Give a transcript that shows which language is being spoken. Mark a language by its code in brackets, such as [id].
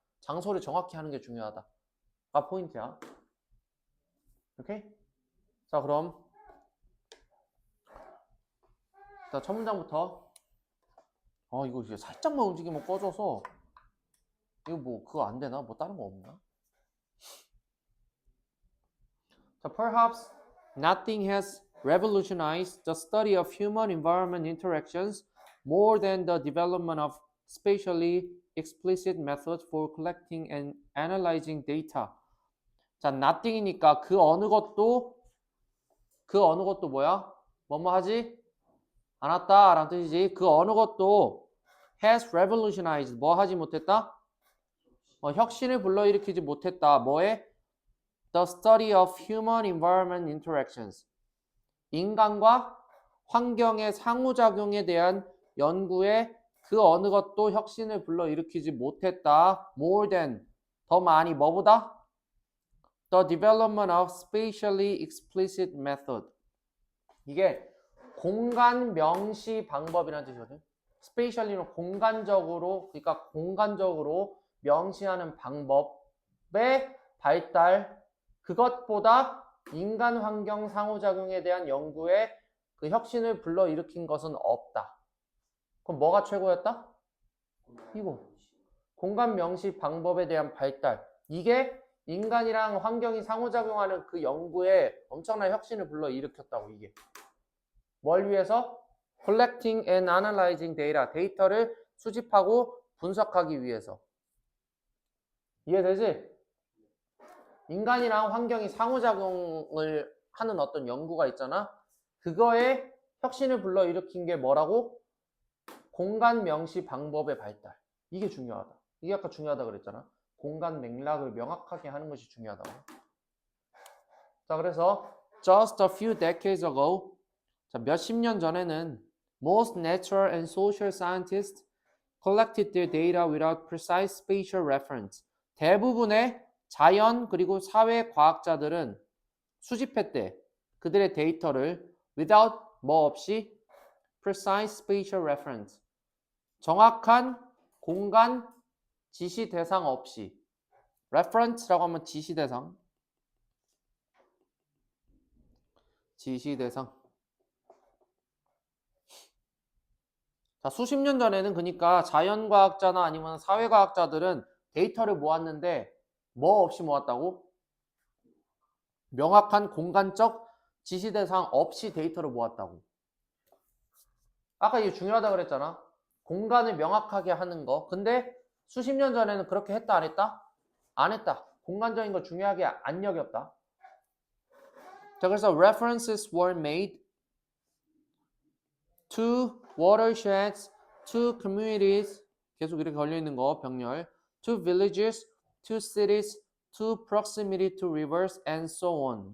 [ko] 장소를 정확히 하는 게 중요하다. 가 포인트야. 오케이? 자, 그럼 첫 문장부터. 이거 이제 살짝만 움직이면 꺼져서 이거 뭐 그거 안 되나? 뭐 다른 거 없나? [en] 자, perhaps nothing has revolutionized the study of human-environment interactions more than the development of spatially explicit methods for collecting and analyzing data. [ko] 자, nothing이니까 그 어느 것도 뭐야? 뭐뭐 하지? 않았다 라는 뜻이지. 그 어느 것도 [en] has revolutionized [ko] 뭐 하지 못했다? 혁신을 불러일으키지 못했다. 뭐에? [en] The study of human environment interactions. [ko] 인간과 환경의 상호작용에 대한 연구에 그 어느 것도 혁신을 불러일으키지 못했다. [en] More than, [ko] 더 많이 뭐보다? [en] The development of spatially explicit method. [ko] 이게 공간 명시 방법이라는 뜻이거든. spatially는 공간적으로, 그러니까 공간적으로 명시하는 방법의 발달, 그것보다 인간 환경 상호작용에 대한 연구에 그 혁신을 불러일으킨 것은 없다. 그럼 뭐가 최고였다? 이거. 공간 명시 방법에 대한 발달. 이게 인간이랑 환경이 상호작용하는 그 연구에 엄청난 혁신을 불러일으켰다고, 이게. 뭘 위해서? [en] Collecting and analyzing data. [ko] 데이터를 수집하고 분석하기 위해서. 이해되지? 인간이랑 환경이 상호작용을 하는 어떤 연구가 있잖아. 그거에 혁신을 불러일으킨 게 뭐라고? 공간 명시 방법의 발달. 이게 중요하다. 이게 아까 중요하다 그랬잖아. 공간 맥락을 명확하게 하는 것이 중요하다고. 자, 그래서 [en] just a few decades ago, [ko] 자, 몇십 년 전에는 [en] most natural and social scientists collected their data without precise spatial reference. [ko] 대부분의 자연 그리고 사회 과학자들은 수집했대. 그들의 데이터를 [en] without [ko] 뭐 없이 [en] precise spatial reference. [ko] 정확한 공간 지시 대상 없이. reference라고 하면 지시 대상. 지시 대상. 자, 수십 년 전에는 그러니까 자연과학자나 아니면 사회과학자들은 데이터를 모았는데 뭐 없이 모았다고? 명확한 공간적 지시 대상 없이 데이터를 모았다고. 아까 이게 중요하다 그랬잖아. 공간을 명확하게 하는 거. 근데 수십 년 전에는 그렇게 했다 안 했다? 안 했다. 공간적인 거 중요하게 안 여겼다. 자, 그래서 [en] references were made to watersheds, to communities, [ko] 계속 이렇게 걸려있는 거 병렬, [en] to villages, to cities, to proximity to rivers, and so on.